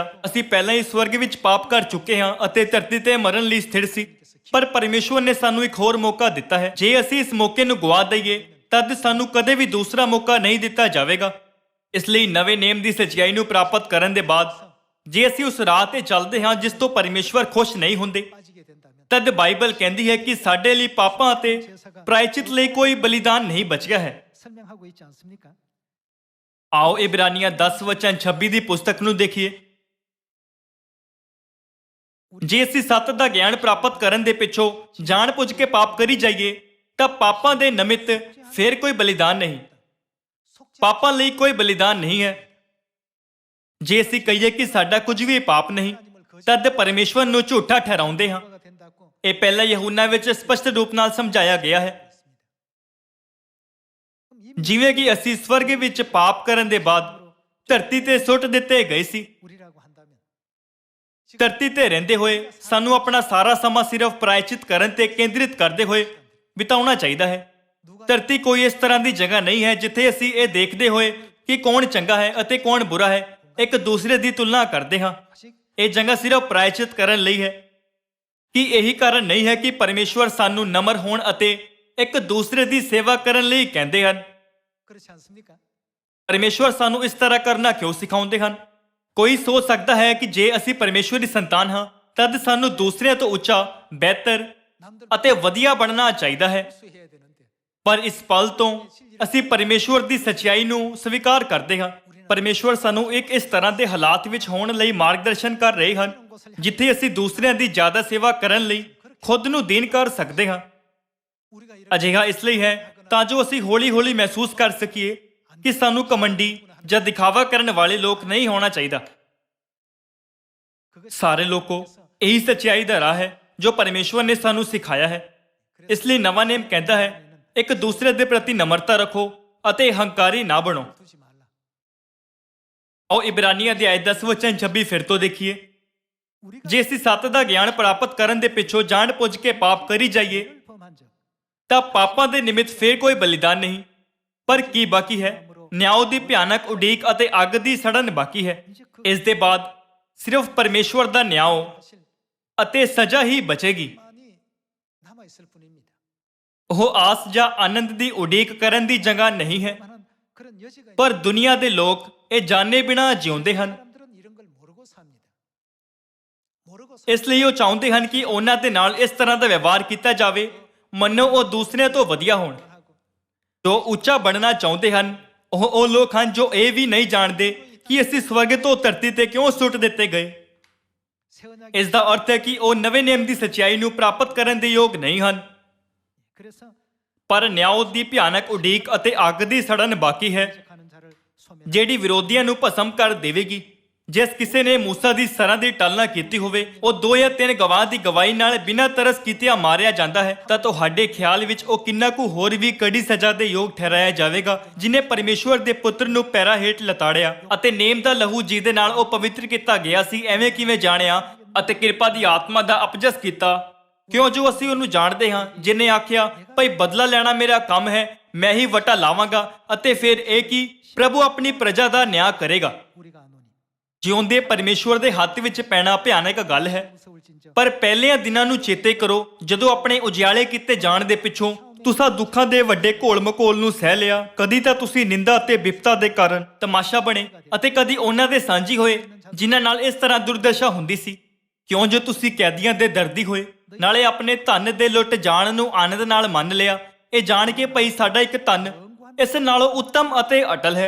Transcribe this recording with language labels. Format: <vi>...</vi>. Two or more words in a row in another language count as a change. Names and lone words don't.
<pa>ਅਸੀਂ ਪਹਿਲਾਂ ਹੀ ਸਵਰਗ ਵਿੱਚ ਪਾਪ ਕਰ ਚੁੱਕੇ ਹਾਂ ਅਤੇ ਧਰਤੀ ਤੇ ਮਰਨ ਲਈ ਸਥਿਰ ਸੀ। ਪਰ ਪਰਮੇਸ਼ਵਰ ਨੇ ਸਾਨੂੰ ਇੱਕ ਹੋਰ ਮੌਕਾ ਦਿੱਤਾ ਹੈ। ਜੇ ਅਸੀਂ ਇਸ ਮੌਕੇ ਨੂੰ ਗਵਾ ਦਈਏ ਤਦ ਸਾਨੂੰ ਕਦੇ ਵੀ ਦੂਸਰਾ ਮੌਕਾ ਨਹੀਂ ਦਿੱਤਾ ਜਾਵੇਗਾ। ਇਸ ਲਈ ਨਵੇਂ ਨੇਮ ਦੀ ਸੱਚਾਈ ਨੂੰ ਪ੍ਰਾਪਤ ਕਰਨ ਦੇ ਬਾਅਦ ਜੇ ਅਸੀਂ ਉਸ ਰਾਹ ਤੇ ਚੱਲਦੇ ਹਾਂ ਜਿਸ ਤੋਂ ਪਰਮੇਸ਼ਵਰ ਖੁਸ਼ ਨਹੀਂ ਹੁੰਦੇ,</pa> <ko>빠지게 된다면</ko> <pa>ਤਦ ਬਾਈਬਲ ਕਹਿੰਦੀ ਹੈ ਕਿ ਸਾਡੇ ਲਈ ਪਾਪਾਂ ਅਤੇ ਪ੍ਰਾਇਚਿਤ ਲਈ ਕੋਈ ਬਲੀਦਾਨ ਨਹੀਂ ਬਚਿਆ ਹੈ।</pa> <ko>설명하고 있지 않습니까?</ko> <pa>ਆਓ ਇਬਰਾਨੀਆਂ 10 ਵਚਨ 26 ਦੀ ਪੁਸਤਕ ਨੂੰ ਦੇਖੀਏ। ਜੇ ਅਸੀਂ ਸੱਤ ਦਾ ਗਿਆਨ ਪ੍ਰਾਪਤ ਕਰਨ ਦੇ ਪਿੱਛੋਂ ਜਾਣ ਬੁੱਝ ਕੇ ਪਾਪ ਕਰੀ ਜਾਈਏ ਤਾਂ ਪਾਪਾਂ ਦੇ ਨਿਮਿਤ ਫਿਰ ਕੋਈ ਬਲੀਦਾਨ ਨਹੀਂ, ਪਾਪਾਂ ਲਈ ਕੋਈ ਬਲੀਦਾਨ ਨਹੀਂ ਹੈ। ਜੇ ਅਸੀਂ ਕਹੀਏ ਕਿ ਸਾਡਾ ਕੁਝ ਵੀ ਪਾਪ ਨਹੀਂ ਤਦ ਪਰਮੇਸ਼ਵਰ ਨੂੰ ਝੂਠਾ ਠਹਿਰਾਉਂਦੇ ਹਾਂ।</pa> <ko>뭐가 된다고</ko> <pa>ਇਹ ਪਹਿਲਾ ਯਹੂਨਾ ਵਿੱਚ ਸਪਸ਼ਟ ਰੂਪ ਨਾਲ ਸਮਝਾਇਆ ਗਿਆ ਹੈ। ਜਿਵੇਂ ਕਿ ਅਸੀਂ ਸਵਰਗ ਵਿੱਚ ਪਾਪ ਕਰਨ ਦੇ ਬਾਅਦ ਧਰਤੀ ਤੇ ਸੁੱਟ ਦਿੱਤੇ ਗਏ ਸੀ,</pa> <ko>우리라고 한다면</ko> <pa>ਧਰਤੀ ਤੇ ਰਹਿੰਦੇ ਹੋਏ ਸਾਨੂੰ ਆਪਣਾ ਸਾਰਾ ਸਮਾਂ ਸਿਰਫ ਪ੍ਰਾਇਚਿਤ ਕਰਨ ਤੇ ਕੇਂਦਰਿਤ ਕਰਦੇ ਹੋਏ ਬਿਤਾਉਣਾ ਚਾਹੀਦਾ ਹੈ। ਧਰਤੀ ਕੋਈ ਇਸ ਤਰ੍ਹਾਂ ਦੀ ਜਗ੍ਹਾ ਨਹੀਂ ਹੈ ਜਿੱਥੇ ਅਸੀਂ ਇਹ ਦੇਖਦੇ ਹੋਏ ਕਿ ਕੌਣ ਚੰਗਾ ਹੈ ਅਤੇ ਕੌਣ ਬੁਰਾ ਹੈ ਇੱਕ ਦੂਸਰੇ ਦੀ ਤੁਲਨਾ ਕਰਦੇ ਹਾਂ।</pa> <ko>아직</ko> <pa>ਇਹ ਜਗ੍ਹਾ ਸਿਰਫ ਪ੍ਰਾਇਚਿਤ ਕਰਨ ਲਈ ਹੈ। ਕਿ ਇਹੀ ਕਾਰਨ ਨਹੀਂ ਹੈ ਕਿ ਪਰਮੇਸ਼ਵਰ ਸਾਨੂੰ ਨਮਰ ਹੋਣ ਅਤੇ ਇੱਕ ਦੂਸਰੇ ਦੀ ਸੇਵਾ ਕਰਨ ਲਈ ਕਹਿੰਦੇ ਹਨ।</pa> <ko>그렇지 않습니까?</ko> <pa>ਪਰਮੇਸ਼ਵਰ ਸਾਨੂੰ ਇਸ ਤਰ੍ਹਾਂ ਕਰਨਾ ਕਿਉਂ ਸਿਖਾਉਂਦੇ ਹਨ? ਕੋਈ ਸੋਚ ਸਕਦਾ ਹੈ ਕਿ ਜੇ ਅਸੀਂ ਪਰਮੇਸ਼ਵਰ ਦੀ ਸੰਤਾਨ ਹਾਂ ਤਦ ਸਾਨੂੰ ਦੂਸਰਿਆਂ ਤੋਂ ਉੱਚਾ, ਬਿਹਤਰ</pa> <ko>남들</ko> <pa>ਅਤੇ ਵਧੀਆ ਬਣਨਾ ਚਾਹੀਦਾ ਹੈ।</pa> <ko>수해야 되는데</ko> <pa>ਪਰ ਇਸ ਪਲ ਤੋਂ ਅਸੀਂ ਪਰਮੇਸ਼ਵਰ ਦੀ ਸੱਚਾਈ ਨੂੰ ਸਵੀਕਾਰ ਕਰਦੇ ਹਾਂ। ਪਰਮੇਸ਼ਵਰ ਸਾਨੂੰ ਇੱਕ ਇਸ ਤਰ੍ਹਾਂ ਦੇ ਹਾਲਾਤ ਵਿੱਚ ਹੋਣ ਲਈ ਮਾਰਗਦਰਸ਼ਨ ਕਰ ਰਹੇ ਹਨ ਜਿੱਥੇ ਅਸੀਂ ਦੂਸਰਿਆਂ ਦੀ ਜ਼ਿਆਦਾ ਸੇਵਾ ਕਰਨ ਲਈ ਖੁਦ ਨੂੰ ਦੀਨ ਕਰ ਸਕਦੇ ਹਾਂ।</pa> <ko>우리가 이런</ko> <pa>ਅਜਿਹਾ ਇਸ ਲਈ ਹੈ ਤਾਂ ਜੋ ਅਸੀਂ ਹੌਲੀ-ਹੌਲੀ ਮਹਿਸੂਸ ਕਰ ਸਕੀਏ ਕਿ ਸਾਨੂੰ ਕਮੰਡੀ ਜਾਂ ਦਿਖਾਵਾ ਕਰਨ ਵਾਲੇ ਲੋਕ ਨਹੀਂ ਹੋਣਾ ਚਾਹੀਦਾ।</pa> <ko>그것이</ko> <pa>ਸਾਰੇ ਲੋਕੋ, ਇਹੀ ਸੱਚਾਈ ਦਾ ਰਾਹ ਹੈ ਜੋ ਪਰਮੇਸ਼ਵਰ ਨੇ ਸਾਨੂੰ ਸਿਖਾਇਆ ਹੈ। ਇਸ ਲਈ ਨਵਾਂ ਨੇਮ ਕਹਿੰਦਾ ਹੈ, ਇੱਕ ਦੂਸਰੇ ਦੇ ਪ੍ਰਤੀ ਨਮਰਤਾ ਰੱਖੋ ਅਤੇ ਹੰਕਾਰੀ ਨਾ ਬਣੋ।</pa> <ko>두지 말라.</ko> <pa>ਆਓ ਇਬਰਾਨੀਆਂ ਅਧਿਆਇ 10 ਵਚਨ 26 ਫਿਰ ਤੋਂ ਦੇਖੀਏ।</pa> <ko>우리가</ko> <pa>ਜੇ ਅਸੀਂ ਸੱਤ ਦਾ ਗਿਆਨ ਪ੍ਰਾਪਤ ਕਰਨ ਦੇ ਪਿੱਛੋਂ ਜਾਣ ਬੁੱਝ ਕੇ ਪਾਪ ਕਰੀ ਜਾਈਏ</pa> <ko>범한 적</ko> <pa>ਤਾਂ ਪਾਪਾਂ ਦੇ ਨਿਮਿਤ ਫੇਰ ਕੋਈ ਬਲੀਦਾਨ ਨਹੀਂ, ਪਰ ਕੀ ਬਾਕੀ ਹੈ? ਨਿਆਂ ਦੀ ਭਿਆਨਕ ਉਡੀਕ ਅਤੇ ਅੱਗ ਦੀ ਸੜਨ ਬਾਕੀ ਹੈ। ਇਸ ਦੇ ਬਾਅਦ ਸਿਰਫ ਪਰਮੇਸ਼ਵਰ ਦਾ ਨਿਆਂ</pa> <ko>사실</ko> <pa>ਅਤੇ ਸਜ਼ਾ ਹੀ ਬਚੇਗੀ।</pa> <ko>만이 남아 있을 뿐입니다.</ko> <pa>ਉਹ ਆਸ ਜਾਂ ਆਨੰਦ ਦੀ ਉਡੀਕ ਕਰਨ ਦੀ ਜਗ੍ਹਾ ਨਹੀਂ ਹੈ।</pa> <ko>만한 그런 여지가</ko> <pa>ਪਰ ਦੁਨੀਆ ਦੇ ਲੋਕ ਇਹ ਜਾਣੇ ਬਿਨਾਂ ਜਿਉਂਦੇ ਹਨ।</pa> <ko>사람들은 이런 걸 모르고 삽니다. 모르고</ko> <pa>ਇਸ ਲਈ ਉਹ ਚਾਹੁੰਦੇ ਹਨ ਕਿ ਉਹਨਾਂ ਦੇ ਨਾਲ ਇਸ ਤਰ੍ਹਾਂ ਦਾ ਵਿਵਹਾਰ ਕੀਤਾ ਜਾਵੇ ਮੰਨੋ ਉਹ ਦੂਸਰਿਆਂ ਤੋਂ ਵਧੀਆ ਹੋਣ।</pa> <ko>하고</ko> <pa>ਜੋ ਉੱਚਾ ਬਣਨਾ ਚਾਹੁੰਦੇ ਹਨ ਉਹ ਲੋਕ ਹਨ ਜੋ ਇਹ ਵੀ ਨਹੀਂ ਜਾਣਦੇ ਕਿ ਅਸੀਂ ਸਵਰਗ ਤੋਂ ਧਰਤੀ ਤੇ ਕਿਉਂ ਸੁੱਟ ਦਿੱਤੇ ਗਏ।</pa> <ko>새 언약의</ko> <pa>ਇਸ ਦਾ ਅਰਥ ਹੈ ਕਿ ਉਹ ਨਵੇਂ ਨਿਯਮ ਦੀ ਸੱਚਾਈ ਨੂੰ ਪ੍ਰਾਪਤ ਕਰਨ ਦੇ ਯੋਗ ਨਹੀਂ ਹਨ।</pa> <ko>그래서</ko> <pa>ਪਰ ਨਿਆਂ ਦੀ ਭਿਆਨਕ ਉਡੀਕ ਅਤੇ ਅੱਗ ਦੀ ਸੜਨ ਬਾਕੀ ਹੈ</pa> <ko>하는 자를 소멸</ko> <pa>ਜਿਹੜੀ ਵਿਰੋਧੀਆਂ ਨੂੰ ਭਸਮ ਕਰ ਦੇਵੇਗੀ। ਜਿਸ ਕਿਸੇ ਨੇ ਮੂਸਾ ਦੀ ਸਰਾਂ ਦੀ ਟਲਣਾ ਕੀਤੀ ਹੋਵੇ ਉਹ 2 ਜਾਂ 3 ਗਵਾਹ ਦੀ ਗਵਾਹੀ ਨਾਲ ਬਿਨਾਂ ਤਰਸ ਕੀਤਿਆਂ ਮਾਰਿਆ ਜਾਂਦਾ ਹੈ ਤਾਂ ਤੁਹਾਡੇ ਖਿਆਲ ਵਿੱਚ ਉਹ ਕਿੰਨਾ ਕੁ ਹੋਰ ਵੀ ਕੜੀ ਸਜ਼ਾ ਦੇ ਯੋਗ ਠਹਿਰਾਇਆ ਜਾਵੇਗਾ ਜਿਨੇ ਪਰਮੇਸ਼ਵਰ ਦੇ ਪੁੱਤਰ ਨੂੰ ਪੈਰਾਂ ਹੇਠ ਲਤਾੜਿਆ ਅਤੇ ਨੇਮ ਦਾ ਲਹੂ ਜਿਹਦੇ ਨਾਲ ਉਹ ਪਵਿੱਤਰ ਕੀਤਾ ਗਿਆ ਸੀ ਐਵੇਂ ਕਿਵੇਂ ਜਾਣਿਆ ਅਤੇ ਕਿਰਪਾ ਦੀ ਆਤਮਾ ਦਾ ਅਪਜਸ ਕੀਤਾ। ਕਿਉਂ ਜੋ ਅਸੀਂ ਉਹਨੂੰ ਜਾਣਦੇ ਹਾਂ ਜਿਨੇ ਆਖਿਆ ਭਈ ਬਦਲਾ ਲੈਣਾ ਮੇਰਾ ਕੰਮ ਹੈ ਮੈਂ ਹੀ ਵਟਾ ਲਾਵਾਂਗਾ ਅਤੇ ਫਿਰ ਇਹ ਕੀ ਪ੍ਰਭੂ ਆਪਣੀ ਪ੍ਰਜਾ ਦਾ ਨਿਆਂ ਕਰੇਗਾ।</pa> <ko>우리가 아노니</ko> <pa>ਜਿਉਂਦੇ ਪਰਮੇਸ਼ਵਰ ਦੇ ਹੱਥ ਵਿੱਚ ਪੈਣਾ ਭਿਆਨਕ ਗੱਲ ਹੈ।</pa> <ko>무서울 진저</ko> <pa>ਪਰ ਪਹਿਲਿਆਂ ਦਿਨਾਂ ਨੂੰ ਚੇਤੇ ਕਰੋ ਜਦੋਂ ਆਪਣੇ ਉਜਿਆਲੇ ਕੀਤੇ ਜਾਣ ਦੇ ਪਿੱਛੋਂ ਤੁਸੀਂ ਦੁੱਖਾਂ ਦੇ ਵੱਡੇ ਘੋਲ ਮਕੋਲ ਨੂੰ ਸਹਿ ਲਿਆ। ਕਦੀ ਤਾਂ ਤੁਸੀਂ ਨਿੰਦਾ ਅਤੇ ਬਿਪਤਾ ਦੇ ਕਾਰਨ ਤਮਾਸ਼ਾ ਬਣੇ ਅਤੇ ਕਦੀ ਉਹਨਾਂ ਦੇ ਸਾਂਝੀ ਹੋਏ ਜਿਨ੍ਹਾਂ ਨਾਲ ਇਸ ਤਰ੍ਹਾਂ ਦੁਰਦਸ਼ਾ ਹੁੰਦੀ ਸੀ। ਕਿਉਂ ਜੋ ਤੁਸੀਂ ਕੈਦੀਆਂ ਦੇ ਦਰਦੀ ਹੋਏ ਨਾਲੇ ਆਪਣੇ ਧਨ ਦੇ ਲੁੱਟ ਜਾਣ ਨੂੰ ਆਨੰਦ ਨਾਲ ਮੰਨ ਲਿਆ ਇਹ ਜਾਣ ਕੇ ਭਈ ਸਾਡਾ ਇੱਕ ਧਨ ਇਸ ਨਾਲੋਂ ਉੱਤਮ ਅਤੇ ਅਟਲ ਹੈ।</pa>